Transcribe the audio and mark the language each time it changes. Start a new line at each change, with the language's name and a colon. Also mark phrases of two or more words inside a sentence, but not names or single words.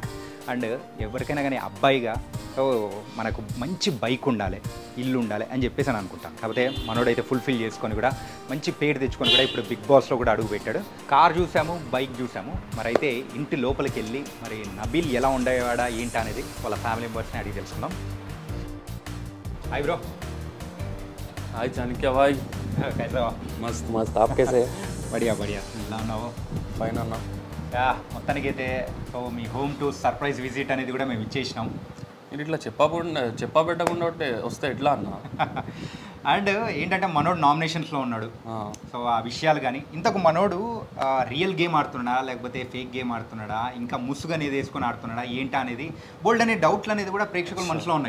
Telugu: అండ్ ఎవరికైనా కానీ అబ్బాయిగా సో మనకు మంచి బైక్ ఉండాలి, ఇల్లు ఉండాలి అని చెప్పేసి అని అనుకుంటాను. కాకపోతే మనోడైతే ఫుల్ఫిల్ చేసుకొని కూడా మంచి పేరు తెచ్చుకొని కూడా ఇప్పుడు బిగ్ బాస్లో కూడా అడుగు పెట్టాడు. కార్ చూసాము, బైక్ చూసాము. మరి అయితే ఇంటి లోపలికి వెళ్ళి మరి నబీల్ ఎలా ఉండేవాడా ఏంటి అనేది వాళ్ళ
English: family membersni
Telugu: అడిగి తెలుసుకుందాం.
English: hi bro.
Hindi: हाय चाणक्य भाई. कैसे हो? मस्त मस्त. आप कैसे? बढ़िया बढ़िया.
Telugu: ఉన్నావు? ఫైన్ అన్న. మొత్తానికైతే సో మీ
English: home to surprise visit
Telugu: అనేది కూడా మేము ఇచ్చేసినాం. మీరు ఇట్లా చెప్పబెట్టకుండా వస్తే ఎట్లా అన్న? అండ్ ఏంటంటే మనోడు నామినేషన్స్లో ఉన్నాడు. సో ఆ విషయాలు కానీ ఇంతకు మనోడు
English: real game
Telugu: ఆడుతున్నాడా లేకపోతే
English: fake game
Telugu: ఆడుతున్నాడా ఇంకా ముసుగు అనేది వేసుకొని ఆడుతున్నాడా ఏంటా అనేది బోల్డ్ అనే డౌట్లు అనేది కూడా ప్రేక్షకుల మనసులో ఉన్నాయి.